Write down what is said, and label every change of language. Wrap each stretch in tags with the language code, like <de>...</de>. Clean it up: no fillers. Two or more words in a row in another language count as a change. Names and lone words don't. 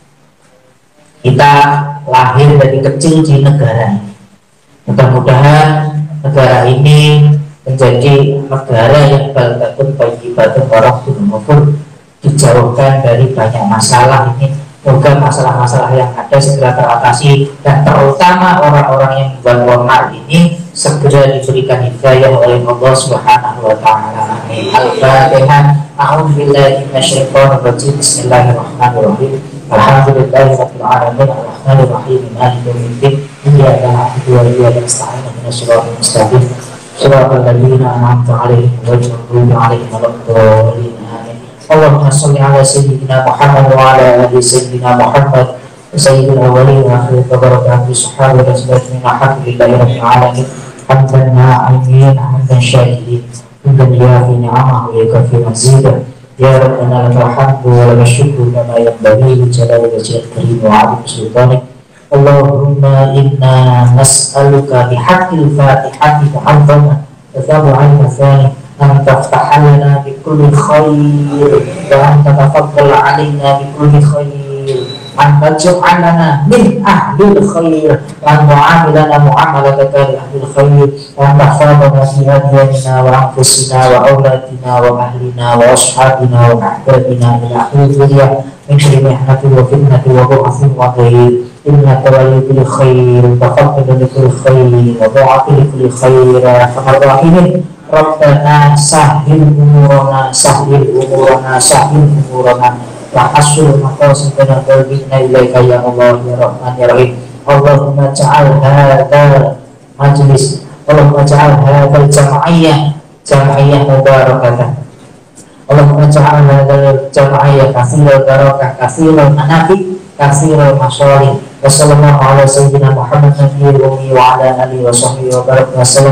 <id>Kita lahir dari kecil di negara ini, mudah-mudahan negara ini menjadi negara yang</id> <ar>بلدة طيبة ورحمة غفور,</ar> <id>dijauhkan dari banyak masalah ini. Semoga masalah-masalah yang ada segera teratasi dan terutama orang-orang yang membuat mal ini segera diberikan hidayah oleh Allah</id> <ar>سبحانه وتعالى. آمين. الفاتحة. أعوذ بالله من الشيطان الرجيم. بسم الله الرحمن الرحيم. الحمد لله رب العالمين الرحمن الرحيم مالك يوم الدين. إياك نعبد وإياك نستعين اهدنا الصراط المستقيم. صراط الذين أنعمت عليهم غير المغضوب عليهم ولا الضالين. اللهم صل على سيدنا محمد وعلى آل سيدنا محمد سيد الأولين والآخرين وبركاته سبحانه وتعالى الحمد لله رب العالمين حمدا ناعمين حمدا شاكرين حمدا يوافي نعمه ويكافئ مزيده يا ربنا لك الحمد ولك الشكر كما ينبغي لجلال وجهك الكريم وعظيم سلطانك. اللهم إنا نسألك بحق الفاتحة المعظمة والسبع المثاني أن تفتح لنا بكل خير وأن تتفضل علينا بكل خير أن تجعلنا من أهل الخير وأن تعاملنا معاملتك لأهل الخير وأن تحفظنا في أدياننا وأنفسنا وأولادنا وأهلنا وأصحابنا وأحبابنا إلى آخر الدنيا من شر محنة وفتنة وبعث وضيق إنك ولي كل خير تفضل لكل خير وضعف لكل خير أرحم الراحمين. ربنا سهل أمورنا سهل أمورنا سهل أمورنا وحصل مقاصدنا قلبنا إليك يا الله يا رحمن يا رحيم. اللهم اجعل هذا مجلس، اللهم اجعل هذه جمعية مباركة. اللهم اجعل هذه جمعية كثيرة البركة كثيرة المنافع كثيرة المصالح. وصلى الله على سيدنا محمد النبي الأمي وعلى آله وصحبه وبارك وسلم.</ar>